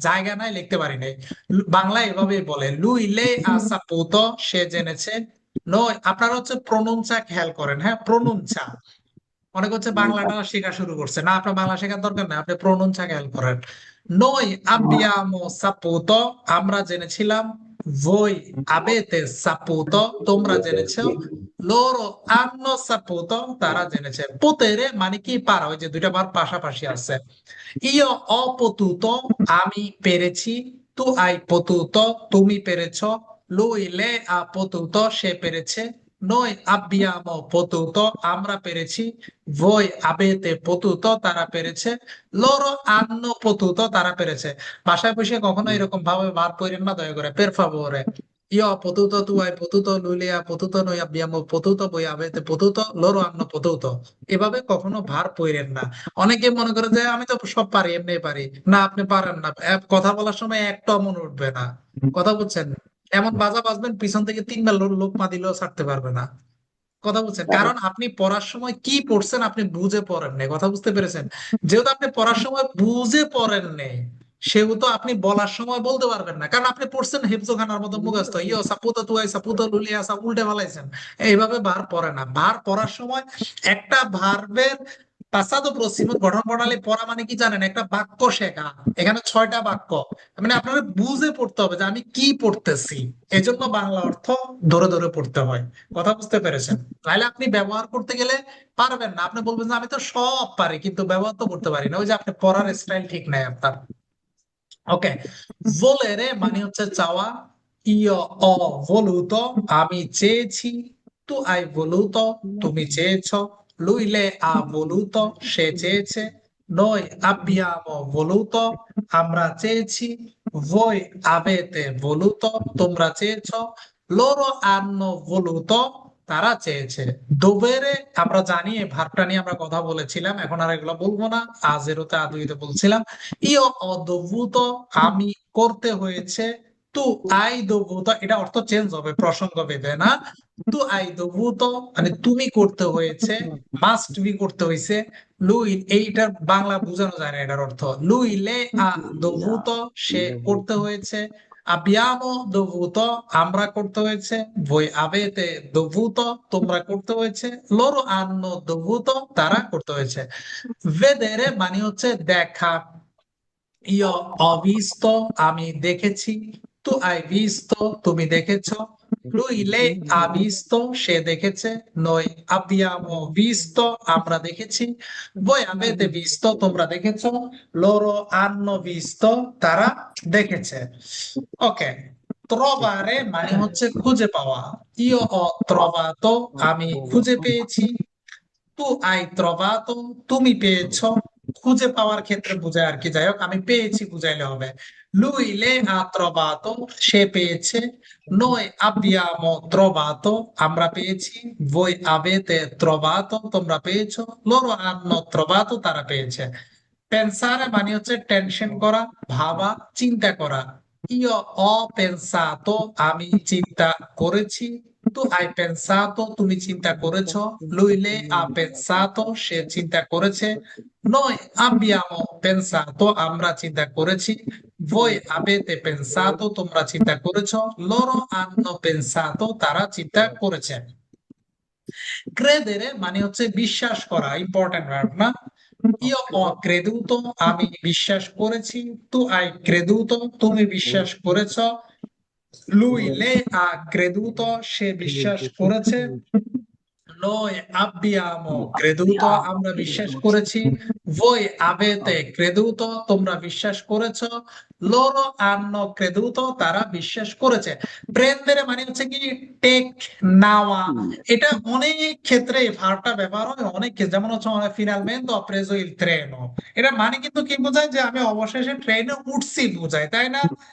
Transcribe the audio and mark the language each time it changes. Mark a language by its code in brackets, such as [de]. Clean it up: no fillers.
[bn] জায়গা নাই, লিখতে পারি নাই। বাংলা এভাবেই বলে, [it] lui lei ha saputo, [bn] সে জেনেছে। নয়, আপনারা হচ্ছে প্রনুনসা খেয়াল করেন, হ্যাঁ, প্রনুনসা। অনেক হচ্ছে বাংলাটা শেখা শুরু করছে না, আপনার বাংলা শেখার দরকার নেই, আপনি প্রনুনসা খেয়াল করেন। [it] নই abbiamo saputo, [bn] আমরা জেনেছিলাম। [it] voi avete saputo, [bn] তোমরা জেনেছো। [it] loro hanno saputo, [bn] তারা জেনেছে। [it] potere [bn] মানে কি? পারা, ওই যে দুইটা বার পাশাপাশি আছে। [it] io ho potuto, [bn] আমি পেরেছি। [it] tu hai potuto, [bn] তুমি পেরেছো। [it] lui lei ha potuto, [bn] সে পেরেছে। [it] noi abbiamo potuto, [bn] আমরা পেরেছি। [it] voi avete potuto, [bn] তারা পেরেছে। [it] loro hanno potuto, [bn] তারা পেরেছে। বাসায় বসে কখনো এরকম ভাবে ভার কইরেন না, দয়া করে, [it] per favore। io ho potuto, tu hai potuto, lui lei ha potuto, noi abbiamo potuto, voi avete potuto, loro hanno potuto। [bn] এভাবে কখনো ভার পইরেন না। অনেকে মনে করে যে আমি তো সব পারি, এমনি পারি। না, আপনি পারেন না। কথা বলার সময় একটা মনে উঠবে না। কথা বুঝছেন? এমন বাজা বাজবেন, পিছন থেকে 3 বার লোকমা দিলেও ছাড়তে পারবে না। কথা বুঝছেন? কারণ আপনি পড়ার সময় কি পড়ছেন আপনি বুঝে পড়েন নাই। কথা বুঝতে পেরেছেন? যেহেতু আপনি পড়ার সময় বুঝে পড়েন নাই, সেহেতু আপনি বলার সময় বলতে পারবেন না, কারণ আপনি পড়ছেন হেফজোখানার মতো মুখস্থ। [it] ইয়ো সাপুতো তুই সাপুতো লুলিয়া [bn] সব উল্টে ফেলাইছেন। এইভাবে ভার পড়ে না। ভার পড়ার সময় একটা ভার্বের পাসাদো প্রসিমো গঠন প্রণালী পড়া মানে কি জানেন? একটা বাক্য শেখা। এখানে 6টা বাক্য, মানে আপনারা বুঝে পড়তে হবে যে আমি কি পড়তেছি। এজন্য বাংলা অর্থ ধরে ধরে পড়তে হয়। কথা বুঝতে পেরেছেন? তাহলে আপনি ব্যবহার করতে গেলে পারবেন না, আপনি বলবেন যে আমি তো সব পারি কিন্তু ব্যবহার তো করতে পারি না। ওই যে আপনি পড়ার স্টাইল ঠিক নাই আপনার। ওকে। volere মানে হচ্ছে চাওয়া। [it] io ho voluto, [bn] আমি চেয়েছি। [it] tu hai voluto, [bn] তুমি চেয়েছো। [it] lui lei ha voluto, [bn] সে চেয়েছে। [it] noi abbiamo voluto, [bn] আমরা চেয়েছি। [it] voi avete voluto, [bn] তোমরা চেয়েছো। [it] loro hanno voluto, [bn] তারা চেয়েছে। দোবেরে আমরা জানি, এই ভার্বটা নিয়ে আমরা কথা বলেছিলাম, এখন আর এগুলো বলবো না। আজেরোতে আদুইতে বলছিলাম। [it] ইও অদভূত, [bn] আমি করতে হয়েছে। [it] তু আই দভূত, [bn] এটা অর্থ চেঞ্জ হবে প্রসঙ্গ ভেদে, না? [it] তু আই দভূত [bn] মানে তুমি করতে হয়েছে। মাস্ট বি করতে হয়েছে। লুই, এইটার বাংলা বোঝানো যায় না এটার অর্থ। [it] লুই লে আ দভূত, [bn] সে করতে হয়েছে। [it] abbiamo dovuto, [bn] আমরা করতে হয়েছে। [it] voi avete dovuto, [bn] তোমরা করতে হয়েছে। [it] loro hanno dovuto, [bn] তারা করতে হয়েছে। vedere মানে হচ্ছে দেখা। [it] io ho visto, [bn] আমি দেখেছি। [it] tu hai visto, [bn] তুমি দেখেছো। [it] lui lei ha visto, [bn] সে দেখেছে। [it] noi abbiamo visto, [bn] আমরা দেখেছি। [it] voi avete visto, [bn] তোমরা দেখেছো। [it] loro hanno visto, [bn] তারা দেখেছে। ওকে। trovare মানে হচ্ছে খুঁজে পাওয়া। [it] io ho trovato, [bn] আমি খুঁজে পেয়েছি। [it] তু আই trovato, [bn] তুমি পেয়েছো। খুঁজে পাওয়ার ক্ষেত্রে বোঝায় আর কি, যাই হোক, আমি পেয়েছি বুঝাইলে হবে। [it] lui le ha trovato, [bn] সে পেয়েছে। [it] noi abbiamo trovato, [bn] আমরা পেয়েছি। [it] voi avete trovato, [bn] তোমরা পেয়েছো। [it] loro hanno trovato, [bn] তারা পেয়েছে। pensare মানে হচ্ছে টেনশন করা, ভাবা, চিন্তা করা। [it] io ho pensato, [bn] আমি চিন্তা করেছি। [it] Tu hai pensato, [bn] তুমি চিন্তা করেছো। [it] Lui, lei ha pensato, [bn] সে চিন্তা করেছে। [it] Noi abbiamo pensato, [bn] আমরা চিন্তা করেছি। [it] Voi avete pensato, [bn] তোমরা চিন্তা করেছো। [it] Loro hanno pensato, [bn] তারা চিন্তা করেছে। Credere মানে হচ্ছে বিশ্বাস করা, ইম্পর্টেন্ট ভার্ব না? [it] Io ho creduto, [bn] আমি বিশ্বাস করেছি। [it] Tu hai creduto, [bn] তুমি বিশ্বাস করেছো। [it] Lui, lei ha creduto, [bn] সে বিশ্বাস করেছে। [it] Noi abbiamo creduto, [bn] আমরা বিশ্বাস করেছি। [it] Voi avete creduto, [bn] তোমরা বিশ্বাস করেছো। [it] Loro hanno creduto, [bn] তারা বিশ্বাস করেছে। Prendere মানে হচ্ছে কি টেক, নেওয়া। এটা অনেক ক্ষেত্রে এই ভার্বটা ব্যবহার হয় অনেক ক্ষেত্রে, যেমন হচ্ছে [it] finalmente ho preso il treno, [bn] এটা মানে কিন্তু কি বোঝায় যে আমি অবশেষে ট্রেনে উঠছি বোঝায়, তাই না?